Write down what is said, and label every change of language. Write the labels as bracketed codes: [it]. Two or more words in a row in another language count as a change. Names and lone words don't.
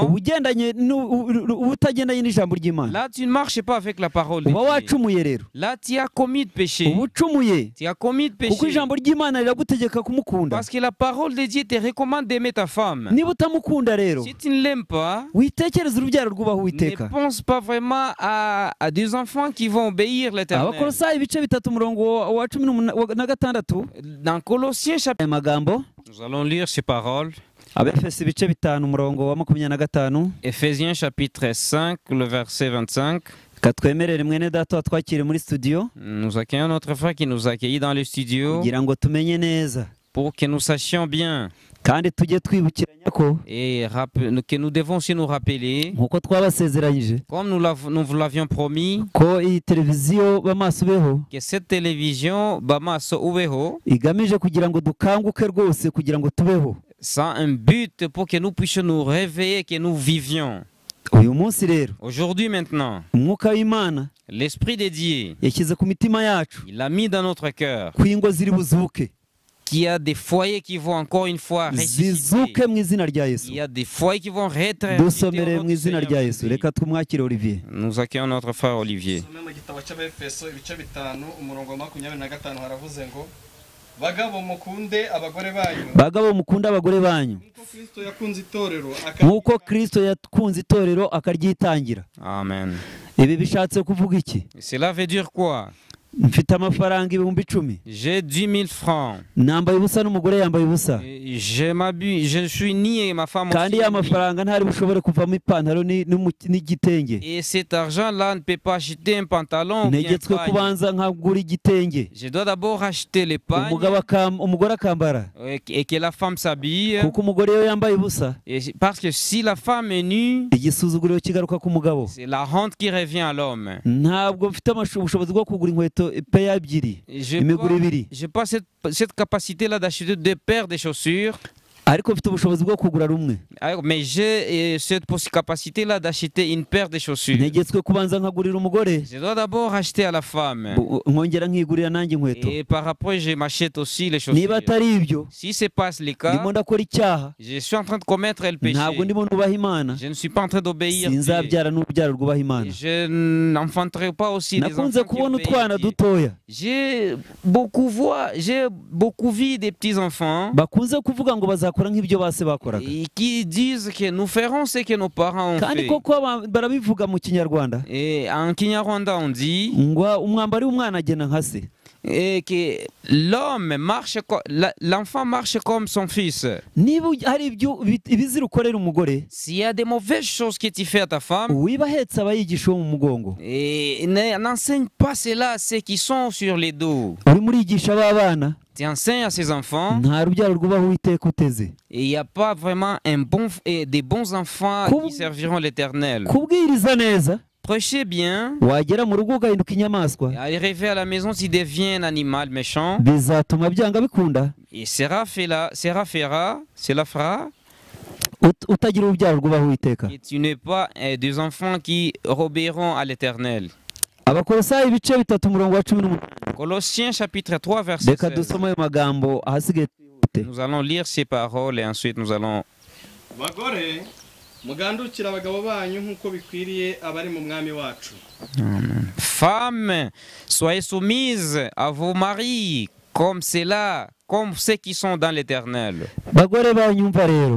[rw] uba utagendanye n'ijambo ry'Imana, [fr] là, tu ne marches pas avec la parole de [rw] uba [fr] Dieu. [rw] wacumuye rero, [fr] Là, tu as commis de péché. [rw] uba ucumuye [fr] Tu as commis de [rw] kuko [fr] péché. [rw] ijambo ry'Imana riragutegeka kumukunda. [fr] Parce que la parole de Dieu te recommande d'aimer ta femme. [rw] Niba utamukunda rero, [fr] Si tu ne l'aimes pas, [rw] witekereze urubyaro rwubaha [fr] ne [rw] Uwiteka. [fr] pense pas vraiment à des enfants qui vont obéir l'Éternel. [rw] Abakolosayi ibice 3 umurongo wa 16. [fr] Dans Colossiens chapitre, [rw] Aya magambo, [fr] nous allons lire ces paroles. [rw] Abefeso ibice 5 umurongo wa 25. [fr] Éphésiens chapitre 5, le verset 25. [rw] Katwemerere mwene data watwakire muri studio [fr] Nous accueillons notre frère qui nous a accueillis dans le studio [rw] kugira ngo tumenye neza [fr] pour que nous sachions bien [rw] kandi tujye twibukiranya ko [fr] et que nous devons aussi nous rappeler, [rw] nkuko twabasezeranyije [fr] comme nous vous l'avions promis, [rw] ko iyi televiziyo bamasubeho [fr] que cette télévision Bamaso Uweho, [rw] igamije kugira ngo dukanguke rwose kugira ngo tubeho. [fr] ça a un but pour que nous puissions nous réveiller, que nous vivions. [rw] Uyu munsi rero [fr] Aujourd'hui maintenant, [rw] umwuka w'Imana [fr] l'Esprit de Dieu, [rw] yashyize ku mitima yacu [fr] il l'a mis dans notre cœur, [rw] ko ingo ziri buzuke, [fr] qu'il y a des foyers qui vont encore une fois ressusciter. [rw] zizuke mu izina rya Yesu. [fr] Il y a des foyers qui vont ressusciter. [rw] Dusomere mu izina rya Yesu. Reka tumwakire Olivier. [fr] Nous accueillons notre frère Olivier. [rw] Dusome mu gitabo cy'Abefeso ibice 5 umurongo wa 25 haravuze ngo bagabo mukunde abagore banyu Bagabo mukunda abagore banyu nk'uko Kristo yakunze itorero nk'uko Kristo yakunze itorero akaryitangira. Amen. Ibi bishatse kuvuga iki? [fr] Cela veut dire quoi? [rw] Mfite amafaranga 10,000. [fr] J'ai 10 000 francs. [rw] Nambaye ubusa n'umugore yambaye ubusa. [fr] Je suis ni et ma femme [rw] Kandi [fr] aussi. [rw] ya mafaranga ntari bushobore kuvamo ipantaro n'igitenge. [fr] Et cet argent-là ne peut pas acheter un pantalon ou bien [rw] Negetswe [fr] un pagne. [rw] kubanza nkagura igitenge. [fr] Je dois d'abord acheter les pagnes [rw] Umugore akambara. [fr] et que la femme s'habille. [rw] Kuko umugore yo yambaye ubusa, [fr] Et parce que si la femme est nue, [rw] igisuzuguriro kigaruka ku mugabo. [fr] c'est la honte qui revient à l'homme. [rw] Ntabwo mfite ubushobozi bwo kugura inkweto peya ebyiri, [fr] Je [rw] imiguru ibiri. [fr] n'ai pas cette capacité-là d'acheter deux paires de chaussures. [rw] ariko mfite ubushobozi bwo kugura rumwe. [fr] Mais j'ai cette capacité-là d'acheter une paire de chaussures. [rw] Ntegetswe kubanza nkagurira umugore, [fr] Je dois d'abord acheter à la femme. [rw] nkongera nkigurira nanjye inkweto. [fr] Et par après, je m'achète aussi les chaussures. [rw] Niba atari ibyo, [fr] Si ce n'est pas le cas, [rw] ndimo ndakora icyaha, [fr] je suis en train de commettre le péché. [rw] ntabwo ndimo nubaha Imana, [fr] Je ne suis pas en train d'obéir. Dieu. [rw] sinzabyara n'urubyaro rwubaha Imana. [fr] Je n'enfanterai pas aussi des [rw] Nakunze [fr] enfants qui [rw] kubona [fr] obéissent [rw] utwana [fr] Dieu. [rw] dutoya [fr] J'ai beaucoup vu des petits-enfants [rw] bakunze kuvuga ngo bazakora nk'ibyo base bakoraga, [fr] et qui disent que nous ferons ce que nos parents ont [rw] kandi [fr] fait. [rw] koko barabivuga mu Kinyarwanda [fr] Et en Kinyarwanda, on dit [rw] ngo umwambari w'umwana agena nka se. [fr] et que l'enfant marche comme son fils. [rw] Niba hari ibizira ukorera umugore, [fr] S'il y a des mauvaises choses que tu fais à ta femme, [rw] wiba ahetse abayigisha uwo mu mugongo, [fr] et n'enseigne pas cela à ceux qui sont sur les dos. [rw] urimo urigisha b'abana, [fr] Tu enseignes à ces enfants [rw] nta rubyaro rwubaha Uwiteka uteze. [fr] et il n'y a pas vraiment des bons enfants qui serviront l'Éternel. [rw] Kubwiriza neza, [fr] Prêchez bien. [rw] wagera mu rugo ugahinduka inyamaswa, [fr] Et arrivé à la maison, tu deviens un animal méchant. [rw] bizatuma byanga bikunda [fr] Et cela fera [rw] utagira urubyaro rwubaha Uwiteka. [fr] que tu n'es pas des enfants qui obéiront à l'Éternel. [rw] Abakolosayi ibice 3 umurongo wa 18. [fr] Colossiens chapitre 3 verset [rw] Reka [fr] 16. [rw] dusome ayo magambo ahasigaye twihute. [fr] Nous allons lire ces paroles et ensuite nous allons... [rw] bagore mugandukira abagabo banyu nk'uko bikwiriye abari mu mwami wacu. [fr] Femmes, soyez soumises à vos maris comme ceux qui sont dans l'Éternel. [rw] Bagore banyumva rero,